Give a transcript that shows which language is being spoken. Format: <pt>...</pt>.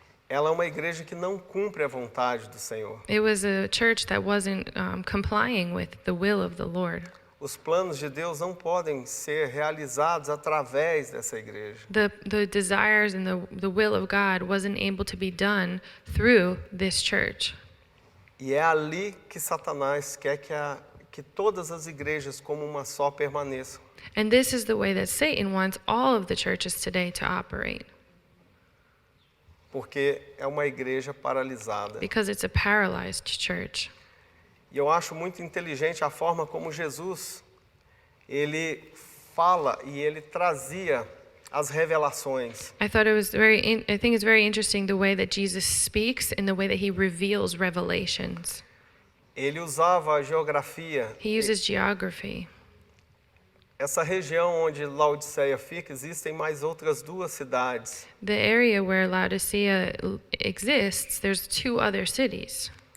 <pt>Ela é uma igreja que não cumpre a vontade do Senhor.</pt> <en>It was a church that wasn't complying with the will of the Lord.</en> <pt>Os planos de Deus não podem ser realizados através dessa igreja.</pt> <en>The desires and the will of God wasn't able to be done through this church.</en> <pt>E é ali que Satanás quer que todas as igrejas como uma só permaneçam.</pt> <en>And this is the way that Satan wants all of the churches today to operate,</en> <pt>Porque é uma igreja paralisada.</pt> <en>because it's a paralyzed church.</en> <pt>E eu acho muito inteligente a forma como Jesus, ele fala e ele trazia as revelações.</pt> <en>I think it's very interesting the way that Jesus speaks and the way that he reveals revelations.</en> <pt>Ele usava a geografia.</pt> <en>He uses geography.</en> <pt>Essa região onde Laodiceia fica, existem mais outras duas cidades.</pt> <en>The area where Laodicea exists, there's two other cities,</en>